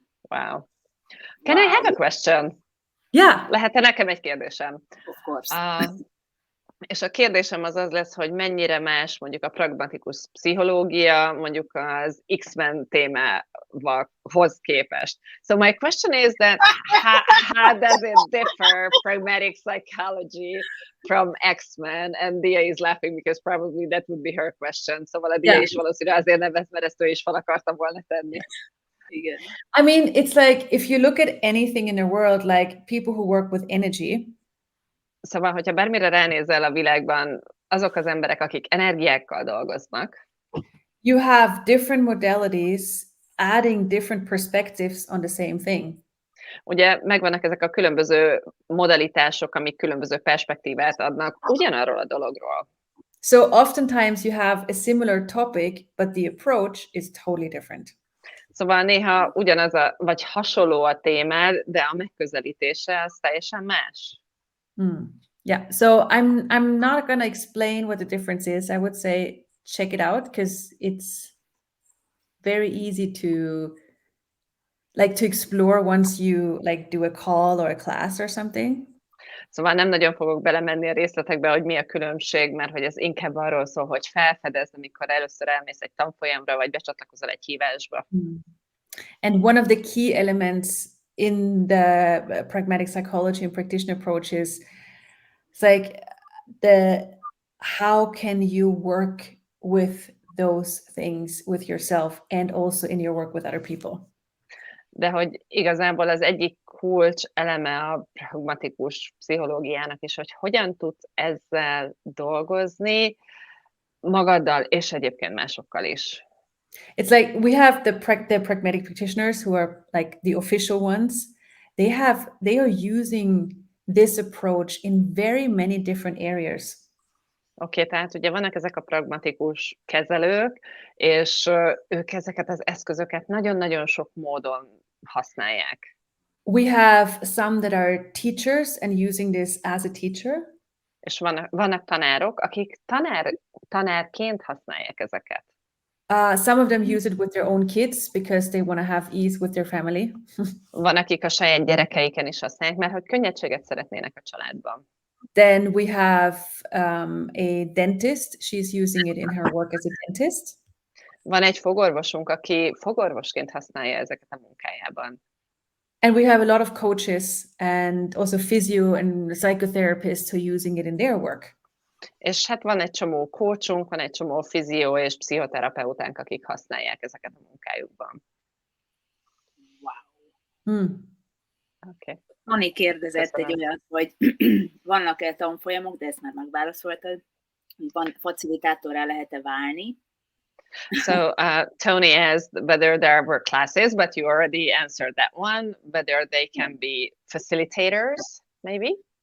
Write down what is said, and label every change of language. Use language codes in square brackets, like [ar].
[en] Wow. Can I have a question? Yeah. [hu] Lehet-e nekem egy kérdésem? [en] Of course. [hu] És a kérdésem az lesz, hogy mennyire más mondjuk a pragmatikus pszichológia, mondjuk az X-Men témához képest. [en] So my question is that how does it differ, pragmatic psychology from X-Men? And Dia is laughing because probably that would be her question. [hu] Szóval a Dia is valószínűleg azért nevet, mert ezt ő is fel akarta volna tenni. Igen. [en] I mean, it's like if you look at anything in the world, like people who work with energy. [hu] Szóval, hogyha bármire ránézel a világban, azok az emberek, akik energiákkal dolgoznak. [en] You have different modalities adding different perspectives on the same thing. [hu] Ugye megvannak ezek a különböző modalitások, amik különböző perspektívát adnak ugyanarról a dologról. [en] So oftentimes you have a similar topic, but the approach is totally different. [hu] Szóval néha ugyanaz vagy hasonló a témád, de a megközelítése az teljesen más. [en] Yeah, so I'm not going to explain what the difference is. I would say check it out because it's very easy to explore once you like do a call or a class or something. [hu] Szóval nem nagyon fogok belemenni a részletekbe, hogy mi a különbség, mert hogy ez inkább arról szól, hogy felfedezd, amikor először elmész egy tanfolyamra, vagy becsatlakozol egy hívásba. [en] And one of the key elements in the pragmatic psychology and practitioner approach is it's like how can you work with those things with yourself and also in your work with other people. [hu] De hogy igazából az egyik kulcs eleme a pragmatikus pszichológiának is, hogy hogyan tudsz ezzel dolgozni magaddal és egyébként másokkal is. [en] It's like we have the pragmatic practitioners who are like the official ones. They are using this approach in very many different areas. [hu] Oké, tehát ugye vannak ezek a pragmatikus kezelők, és ők ezeket az eszközöket nagyon-nagyon sok módon használják. [en] We have some that are teachers and using this as a teacher. [hu] És vannak tanárok, akik tanárként használják ezeket. [en] Some of them use it with their own kids because they want to have ease with their family. [hu] Van, akik a saját gyerekeiken is használják, mert hogy könnyedséget szeretnének a családban. [en] Then we have a dentist. She's using it in her work as a dentist. [hu] Van egy fogorvosunk, aki fogorvosként használja ezeket a munkájában. [en] And we have a lot of coaches and also physio and psychotherapists who are using it in their work. [hu] És hát van egy csomó coachunk, van egy csomó fizió és pszichoterapeutánk, akik használják ezeket a munkájukban. [en] Wow. Okay. [hu] Toni kérdezett egy olyat, hogy vannak-e tanfolyamok, de ezt már megválaszoltad, hogy van facilitátorrá lehet-e válni. [en] So Tony asked whether there were classes, but you already answered that one, whether they can be facilitators, maybe?